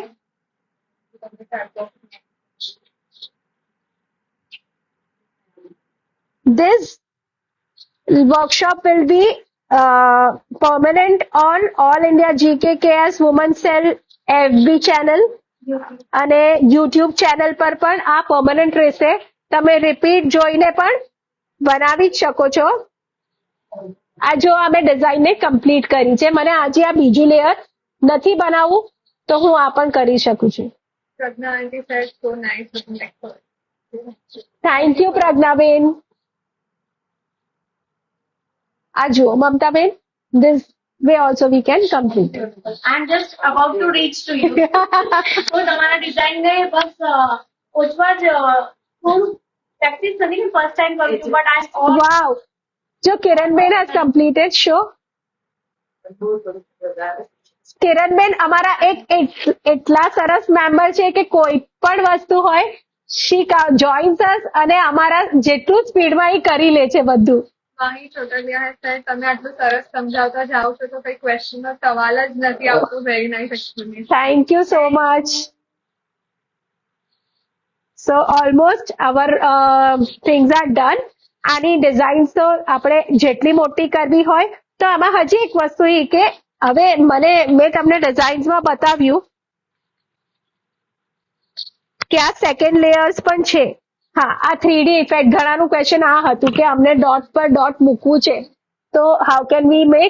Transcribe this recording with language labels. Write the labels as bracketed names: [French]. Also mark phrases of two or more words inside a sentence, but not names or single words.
[English] This workshop will be permanent on All India GKKS Women Cell FB channel [Gujarati] અને YouTube ચેનલ પર પણ આ પરમનન્ટ રહેશે. તમે રિપીટ જોઈને પણ બનાવી જ શકો છો. આ જો અમે ડિઝાઇનને કમ્પ્લીટ કરી છે. મને આજે આ બીજું લેયર નથી બનાવવું તો હું આ પણ કરી શકું છું. [English] Pragna aunty said so nice looking like her. thank you [Gujarati] પ્રજ્ઞાબેન. આ જુઓ મમતાબેન, [English] this way also we can complete. I am just about to reach to you. [Gujarati] તો તમારા ડિઝાઇનને બસ ઓછવા જ થોડું પ્રેક્ટિસ કરી ને [English] first time [Gujarati] કર્યું હતું [English] but I all Wow. જો કિરણબેન has completed show. [Gujarati] કિરણબેન અમારા એક એટલા સરસ મેમ્બર છે કે કોઈ પણ વસ્તુ હોય [English] she joins us [Gujarati] અને અમારા જેટલું સ્પીડમાં એ કરી લે છે બધું. માહી ચોટલિયા [English] has said [Gujarati] તમે આટલું સરસ સમજાવતા જાઓ છો તો કઈ ક્વેશ્ચનનો સવાલ જ નથી આવતો. [English] very nice explanation. Thank you so much. So almost our things are done. [Gujarati] આની ડિઝાઇન્સ તો આપણે જેટલી મોટી કરવી હોય તો આમાં હજી એક વસ્તુ એ કે હવે મેં તમને ડિઝાઇન્સમાં બતાવ્યું કે આ [English] second layers [Gujarati] પણ છે. હા, આ 3D ઇફેક્ટ. ઘણાનું ક્વેશ્ચન આ હતું કે અમને ડોટ પર ડોટ મૂકવું છે તો [English] how can we make.